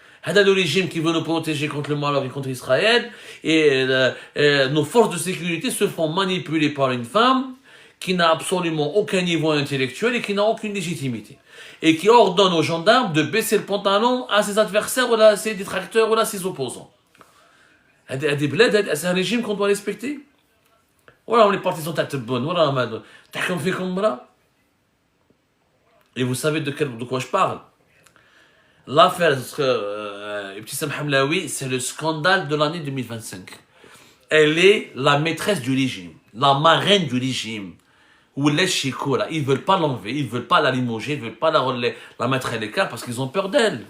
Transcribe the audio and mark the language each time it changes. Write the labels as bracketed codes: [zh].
[fr] هذا le régime qui veut nous protéger contre le Maroc et contre Israël. Et nos forces de sécurité se font manipuler par une femme qui n'a absolument aucun niveau intellectuel et qui n'a aucune légitimité. Et qui ordonne aux gendarmes de baisser le pantalon à ses adversaires ou à ses détracteurs ou à ses opposants. C'est un régime qu'on doit respecter. Voilà, les partisans [ar] تاع تبون وراهم هذو تحكم فيكم امرأة. [fr] Et vous savez de quoi je parle? L'affaire Ibtissam Hamlaoui, c'est le scandale de l'année 2025. Elle est la maîtresse du régime, la marraine du régime. Ou les chicots, là, ils veulent pas l'enlever, ils veulent pas la limoger, ils veulent pas la mettre à l'écart parce qu'ils ont peur d'elle.